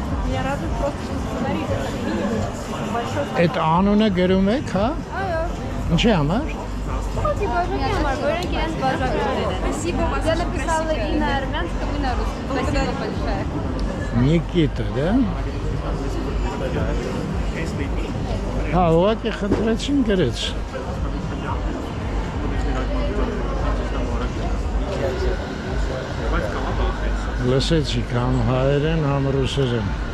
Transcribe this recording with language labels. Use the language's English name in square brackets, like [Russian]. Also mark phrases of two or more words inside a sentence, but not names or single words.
[Russian] Меня радует просто, что сценарий как минимум большой. [Armenian] Այդ անունը գրում եք, հա? Այո։ Ինչի համար? [Russian] Спасибо, я написала и на армянском, и на русском. Спасибо большое. Նիկիտա, да? [Armenian] Հա, ուղղակի խնդրեցին գրեց։ Լսեցիք համ հայերեն, համ ռուսերեն։